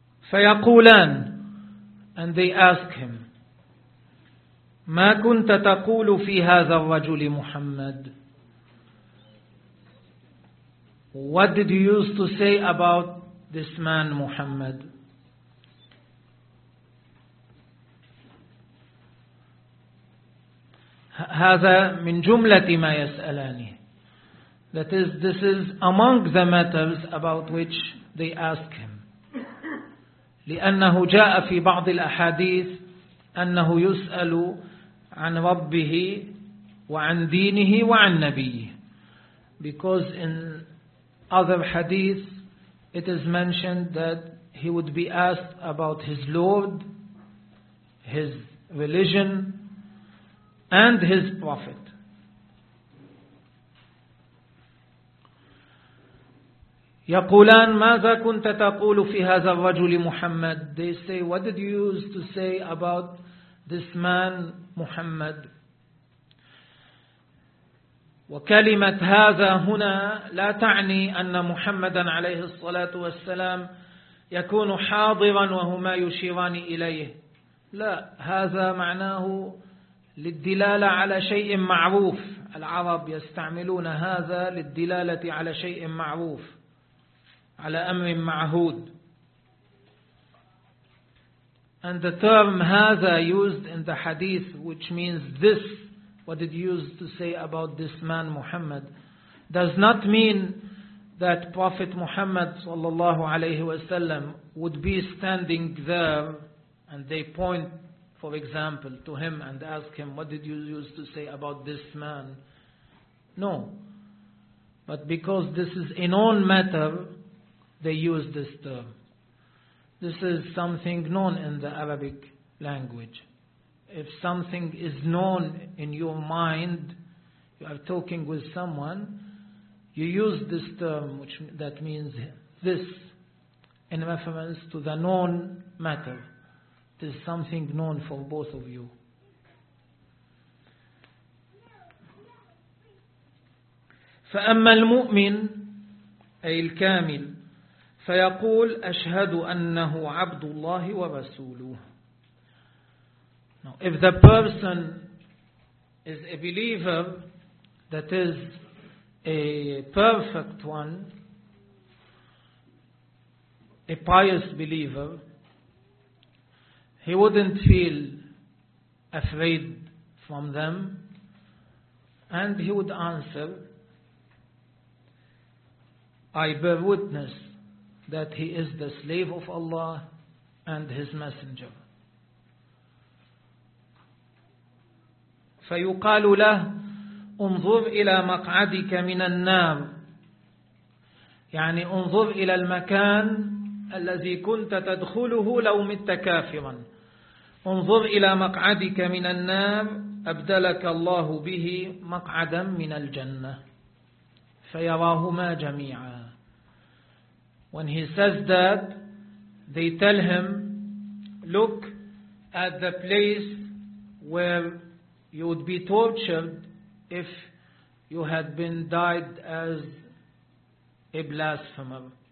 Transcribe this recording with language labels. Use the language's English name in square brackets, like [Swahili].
[Arabic] فيقولان, [English] and they ask him, [Arabic] ما كنت تقول في هذا الرجل محمد؟ [English] What did you used to say about this man Muhammad? [Arabic] هذا من جملة ما يسألانه. [English] That is, this is among the matters about which they ask him. [Arabic] لأنه جاء في بعض الأحاديث أنه يسأل عن ربه وعن دينه وعن نبيه. [English] Because in other hadith, it is mentioned that he would be asked about his Lord, his religion, and his Prophet. [Arabic] يقولان ماذا كنت تقول في هذا الرجل محمد؟ [English] They say, what did you used to say about this man Muhammad? [Arabic] وكلمة هذا هنا لا تعني أن محمدا عليه الصلاة والسلام يكون حاضرا وهما يشيران إليه. لا, هذا معناه للدلالة على شيء معروف. العرب يستعملون هذا للدلالة على شيء معروف, على أمر معهود. [English] And the term هذا used in the hadith, which means this, what it used to say about this man Muhammad, does not mean that Prophet Muhammad sallallahu alayhi wa sallam would be standing there and they point, for example, to him and ask him, what did you used to say about this man? No. But because this is a known matter, they use this term. This is something known in the Arabic language. If something is known in your mind, you are talking with someone, you use this term, which that means this, in reference to the known matter. It is something known for both of you. [Arabic] فَأَمَّا الْمُؤْمِنِ أي الكامل فيقول أشهد أنه عبد الله ورسوله. [English] Now, if the person is a believer, that is a perfect one, a pious believer, he wouldn't feel afraid from them, and he would answer, I bear witness that he is the slave of Allah and his messenger. [Arabic] فيقال له انظر إلى مقعدك من النار, يعني انظر إلى المكان الذي كنت تدخله لو مت كافرا. انظر إلى مقعدك من النار أبدلك الله به مقعدا من الجنة. فيراهما جميعا. [English] When he says that, they tell him, look at the place where you would be tortured if you had been died as a blasphemer.